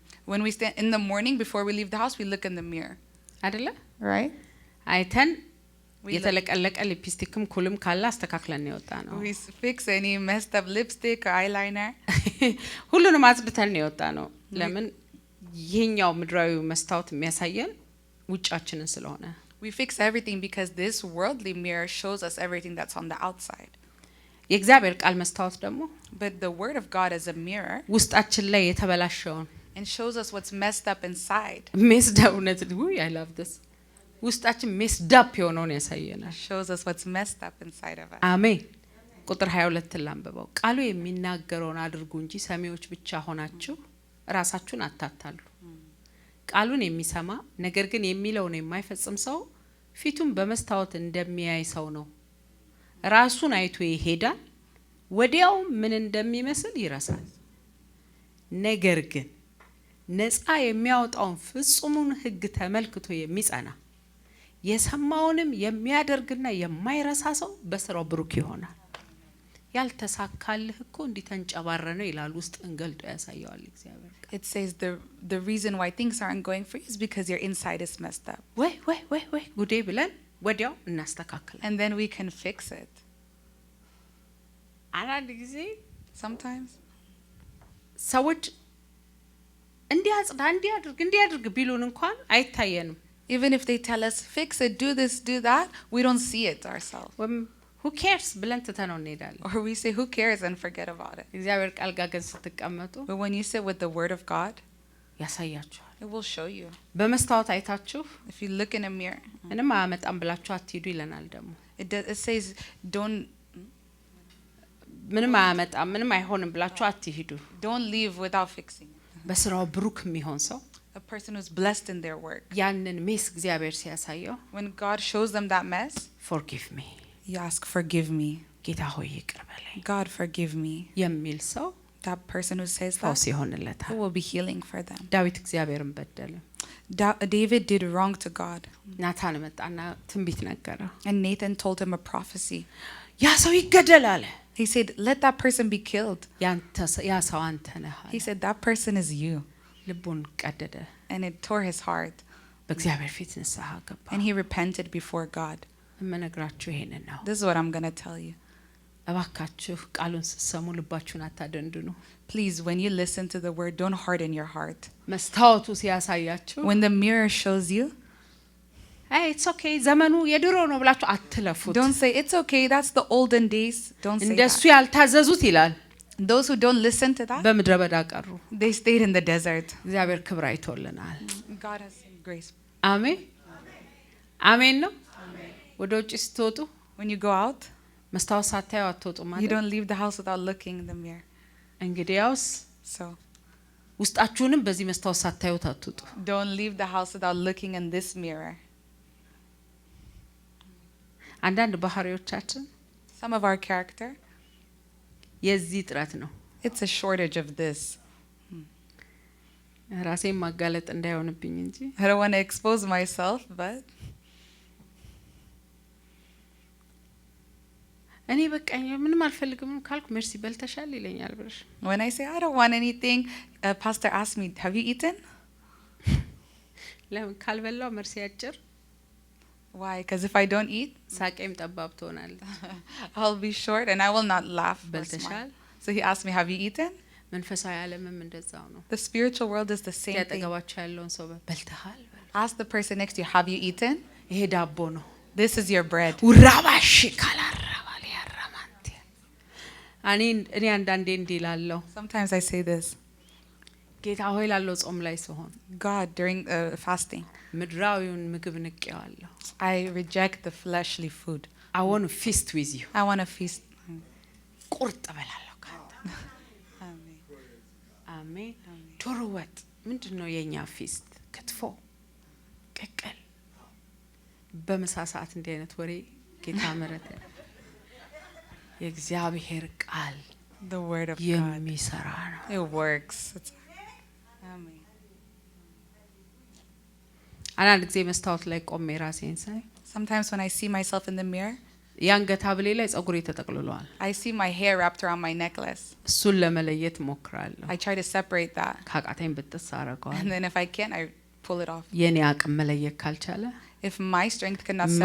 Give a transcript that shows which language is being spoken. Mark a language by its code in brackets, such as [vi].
[en] When we stand in the morning before we leave the house, we look in the mirror, [am] አይደለ [en] right? [am] አይተን የተለቀለቀ ሊፕስቲክም ኩልም ካለ አስተካክለን የወጣ ነው። [en] We fix any messed up lipstick or eyeliner. [am] ሁሉንም አጽድተን የወጣ ነው። ለምን ይሄኛው ምድራዊ መስታወት የሚያሳየን ውጫችንን ስለሆነ [en] We fix everything because this worldly mirror shows us everything that's on the outside. [am] የእግዚአብሔር ቃል መስታወት ደግሞ [en] But the word of God is a mirror [am] ውስጣችን ላይ የተበላሸውን [en] and shows us what's messed up inside. [am] ሜስዳውነት [en] I love this [am] ውስጣችን ሜስዳፕ የሆነውን ያሳየናል። [en] Shows us what's messed up inside of us. [am] አሜን። ቁጥር 22 ላንብበው። ቃሉ የሚናገረውን አድርጉ እንጂ ሰሚዎች ብቻ ሆናችሁ ራሳችሁን አታታሉ። ቃሉን የሚሰማ ነገር ግን የሚለውን የማይፈጽም ሰው ፊቱን በመስታወት እንደሚያይ ሰው ነው። ራሱን አይቶ ይሄዳል፣ ወዲያው ምን እንደሚመስል ይረሳል። ነገር ግን ነፃ የሚያወጣውን ፍጹሙን ሕግ ተመልክቶ የሚጸና የሰማውንም የሚያደርግና የማይረሳ ሰው በስራው ብሩክ ይሆናል። ያልተሳካልህ እኮ እንዲተንጨባረ ነው ይላል። ውስጥ እንገልጦ ያሳየዋል እግዚአብሔር። [en] It says the reason why things aren't going for you is because your inside is messed up. [am] ወይ ጉዴ ብለን ወዲያው እናስተካክላለን። [en] And then we can fix it. [am] አንዳንድ ጊዜ [en] Sometimes [am] ሰዎች እንዲያጽዳ እንዲያድርግ ቢሉን እንኳን አይታየንም። [en] even if they tell us fix it, do this, do that, we don't see it ourselves. who cares [am] ብለን ትተነው እንሄዳለን። [en] Or we say who cares and forget about it. [am] እግዚአብሔር ቃል ጋር ግን ስትቀመጡ [en] But when you sit with the word of God, [am] ያሳያችኋል። [en] it will show you. [am] በመስታወት አይታችሁ [en] If you look in a mirror, [am] ምንም አያመጣም ብላችሁ አትሂዱ ይለናል። ደግሞ [en] it says [am] ምንም አያመጣም ምንም አይሆንም ብላችሁ አትሂዱ። [en] don't leave without fixing it. [am] በስራው ብሩክ የሚሆን ሰው [en] A person who's blessed in their work, [am] ያንን ሜስ እግዚአብሔር ሲያሳየው [en] when God shows them that mess, forgive me you ask forgive me, [am] ጌታ ሆይ ይቅር በለኝ [en] God forgive me. [am] የሚል ሰው [en] That person who says [am] ፈውስ [en] that, [am] ይሆንለታል። [en] it will be healing for them. [am] ዳዊት እግዚአብሔርን በደለ። [en] David did wrong to God, [am] ናታን መጣና ትንቢት ነገረው። [en] and Nathan told him a prophecy. [am] ያ ሰው ይገደል አለ። [en] He said, let that person be killed. [am] ያ ሰው አንተ ነህ አለ። [en] He said, that person is you. [am] ልቡን ቀደደ። [en] And it tore his heart. [am] በእግዚአብሔር ፊት ንስሐ ገባ። [en] And he repented before God. [am] እመነግራችሁ ይሄንን ነው። [en] This is what I'm going to tell you. [am] እባካችሁ ቃሉን ስትሰሙ ልባችሁን አታደንድኑ። [en] Please, when you listen to the word, don't harden your heart. [am] መስታወቱ ሲያሳያችሁ [en] When the mirror shows you, it's okay [am] ዘመኑ የድሮ ነው ብላችሁ አትለፉት። [en] don't say, it's okay, that's the olden days. Don't say [am] እንደሱ [en] that. [am] ያልታዘዙት ይላል [en] Those who don't listen to that, [am] በምድረ በዳ ቀሩ። [en] they stayed in the desert. [am] እግዚአብሔር ክብር አይቶልናል። [en] God has grace. [am] አሜን አሜን ነው። ወደ ውጭ ስትወጡ [en] When you go out, [am] መስታወት ሳታዩ አትወጡ [en] you [am] ማለት [en] don't leave the house without looking in the mirror. [am] እንግዲያውስ [en] So [am] ውስጣችሁንም በዚህ መስታወት ሳታዩት አትወጡ። [en] don't leave the house without looking in this mirror. [am] አንዳንድ ባህሪዎቻችን [en] Some of our character, [am] የዚህ ጥረት ነው። [en] it's a shortage of this. [am] ራሴን ማጋለጥ እንዳይሆንብኝ እንጂ [en] I don't want to expose myself, but [am] እኔ በቃ ምንም አልፈልግም ካልኩ ሜርሲ በልተሻል ይለኛል ብለሽ [en] when I say I don't want anything, pastor asks me, have you eaten? [am] ለምን ካልበላው ሜርሲ አጭር [en] Why? Because if I don't eat, [am] ሳቄም ጠባብ ትሆናለች። [en] I'll be short and I will not laugh or [am] በልተሻል? [en] smile. So he asked me, have you eaten? [am] መንፈሳዊ ዓለምም እንደዛው ነው። [en] The spiritual world is the same thing. [am] ያጠገባቸው ያለውን ሰው በልተሃል በል። [en] Ask the person next to you, have you eaten? [am] ይሄ ዳቦ ነው። [en] This is your bread. [am] ውራባሽ ካላራባል ያራማንቴ እኔ አንዳንዴ እንዲህ እላለሁ። [en] Sometimes I say this, [am] ጌታ ሆይ ላለው ጾም ላይ ሲሆን [en] God, during fasting, [am] ምድራዊውን ምግብ ንቄዋለሁ። [en] I reject the fleshly food. I want to feast with you. I want to feast. [am] ቁርጥ እበላለሁ ካንተ። አሜን። ዶሮ ወጥ ምንድነው የኛ ፊስት? ክትፎ፣ ቅቅል። በምሳ ሰዓት እንዲህ አይነት ወሬ ጌታ ምሕረት የእግዚአብሔር ቃል [en] The word of God. [am] የሚሰራ ነው። [en] It works. Amen. [am] አንዳንድ ጊዜ መስታወት ላይ ቆሜ ራሴን ሳይ [en] Sometimes when I see myself in the mirror, [am] የአንገት ሐብሌ ላይ ጸጉሬ ተጠቅልሏል። [en] I see my hair wrapped around my necklace. [am] እሱን ለመለየት ሞክራለሁ። [en] I try to separate that. [am] ካቃተኝ ብጥስ አረገዋለሁ። [en] And then if I can't, I pull it off. [am] የኔ አቅም መለየት ካልቻለ [en] If my strength cannot separate